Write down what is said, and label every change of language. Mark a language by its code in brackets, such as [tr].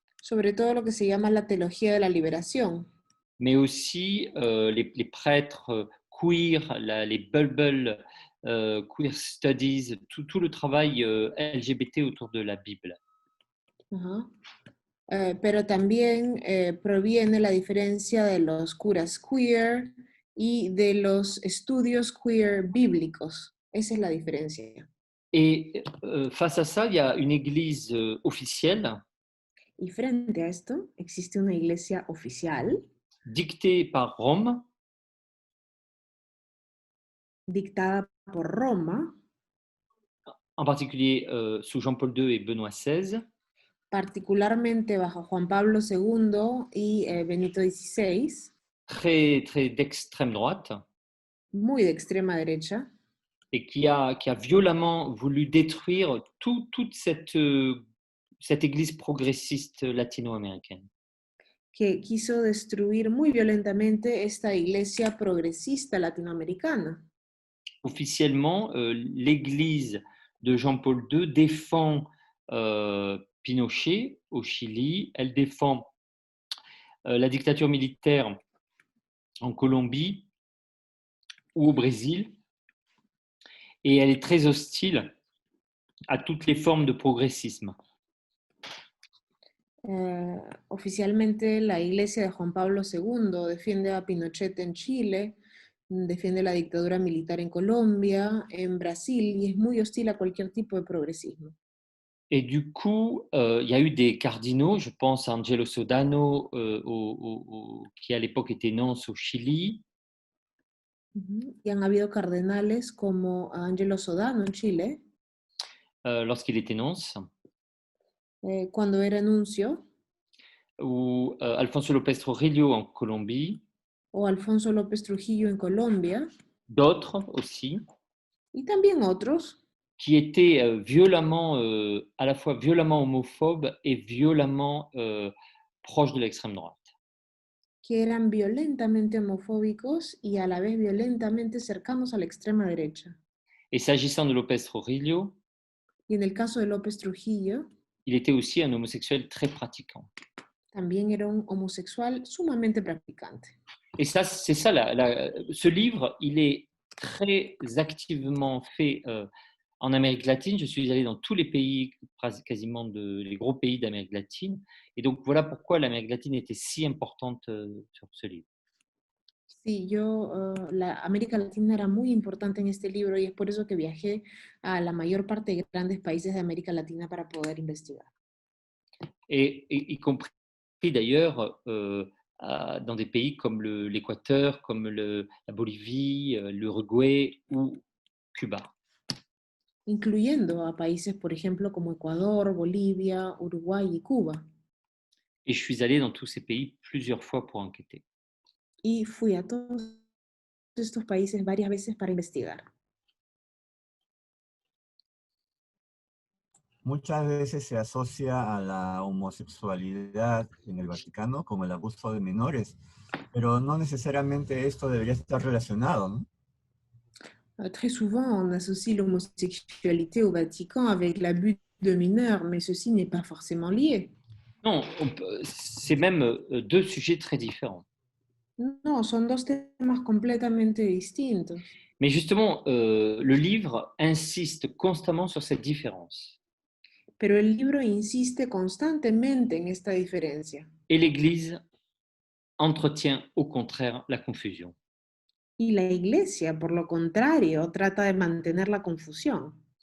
[es] sobre todo lo que se llama la teología de la liberación, [fr] mais aussi les prêtres queer, les Bible queer studies, tout le travail LGBT autour de la Bible. Ajá. [es] Pero también proviene la diferencia de los curas queer y de los estudios queer bíblicos. Esa es la diferencia. [fr] Et face à ça, il y a une église officielle [es] Y frente a esto existe una iglesia oficial [fr] dictée par Rome, [es] dictada por Roma, [fr] en particulier sous Jean-Paul II et Benoît XVI, [es] particularmente bajo Juan Pablo II y Benito XVI, [fr] très d'extrême droite, [es] muy de extrema derecha, [fr] et qui a violemment voulu détruire toute cette église progressiste latino-américaine. [es] que quiso destruir muy violentamente esta iglesia progresista latinoamericana. [fr] Officiellement, l'église de Jean-Paul II défend Pinochet au Chili, elle défend la dictature militaire en Colombie ou au Brésil, et elle est très hostile à toutes les formes de progressisme. [es] Oficialmente la iglesia de Juan Pablo II defiende a Pinochet en Chile, defiende la dictadura militar en Colombia, en Brasil, y es muy hostil a cualquier tipo de progresismo. [fr] Et du coup, il y a eu des cardinaux, je pense à Angelo Sodano, qui à l'époque était nonce au Chili. [es] Y han habido cardenales como Angelo Sodano en Chile, [fr] Lorsqu'il était nonce, [es] cuando era nuncio, [fr] ou Alfonso López Trujillo en Colombie, [es] o Alfonso López Trujillo en Colombia, [fr] d'autres aussi, [es] y también otros [fr] qui étaient violemment, à la fois violemment homophobes et violemment proches de l'extrême droite. [es] que eran violentamente homofóbicos y a la vez violentamente cercanos a la extrema derecha. [fr] Et s'agissant de López Trujillo, [es] Y en el caso de López Trujillo, [fr] il était aussi un homosexuel très pratiquant. [es] también era un homosexual sumamente practicante. [fr] Et ça, c'est ça, ce livre, il est très activement fait en Amérique latine. Je suis allé dans tous les pays, quasiment les gros pays d'Amérique latine. Et donc, voilà pourquoi l'Amérique latine était si importante sur ce livre. [es] Sí, la América Latina era muy importante en este libro y es por eso que viajé a la mayor parte de grandes países de América Latina para poder investigar. [fr] Et y compris d'ailleurs dans des pays comme l'Équateur, comme la Bolivie, l'Uruguay ou Cuba. [es] Incluyendo a países, por ejemplo, como Ecuador, Bolivia, Uruguay y Cuba. [fr] Et je suis allé dans tous ces pays plusieurs fois pour enquêter. [es] Y fui a todos estos países varias veces para investigar. Muchas veces se asocia a la homosexualidad en el Vaticano con el abuso de menores, pero no necesariamente esto debería estar relacionado, ¿no? [fr] Très souvent, on associe l'homosexualité au Vatican avec l'abus de mineurs, mais ceci n'est pas forcément lié. Non, c'est même deux sujets très différents. [es] No, son dos temas completamente distintos. [fr] Mais justement, le livre insiste constamment sur cette différence. [es] Pero el libro insiste constantemente en esta diferencia. [fr] Et l'Église entretient au contraire la confusion. [es] Y la Iglesia, por lo contrario, trata de mantener la confusión.